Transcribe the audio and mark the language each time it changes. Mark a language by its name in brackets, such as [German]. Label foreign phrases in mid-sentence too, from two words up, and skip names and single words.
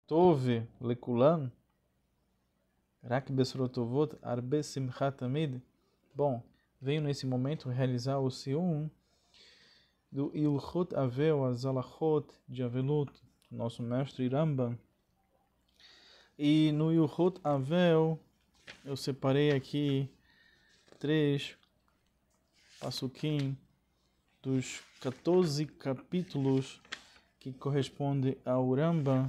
[Hebrew] טוב לכולם, רק בשורות טובות, הרבה שמחת תמיד. [Portuguese] Bom, venho nesse momento realizar o Sium do Ilchot Avel, as Alachot de Avelut, nosso mestre Rambam. E no Ilchot Avel eu separei aqui 3 pasukim dos 14 capítulos que corresponde ao Rambam.